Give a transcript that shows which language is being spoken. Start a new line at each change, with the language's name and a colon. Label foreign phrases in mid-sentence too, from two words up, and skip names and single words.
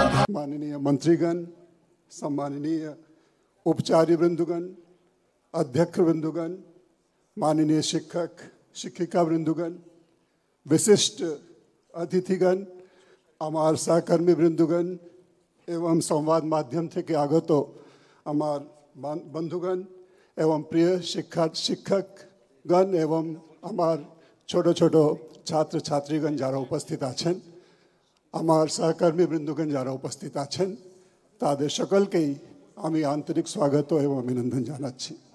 Bangla: মাননীয় মন্ত্রীগণ, সম্মাননীয় উপচার্য বৃন্দগণ, অধ্যক্ষ বৃন্দগণ, মাননীয় শিক্ষক শিক্ষিকা বৃন্দগণ, বিশিষ্ট অতিথিগণ, আমার সহকর্মী বৃন্দগণ এবং সংবাদ মাধ্যম থেকে আগত আমার বন্ধুগণ এবং প্রিয় শিক্ষকগণ এবং আমার ছোট ছোট ছাত্র ছাত্রীগণ যারা উপস্থিত আছেন, আমার সহকর্মী বৃন্দগণ যারা উপস্থিত আছেন, তাদের সকলকেই আমি আন্তরিক স্বাগত এবং অভিনন্দন জানাচ্ছি।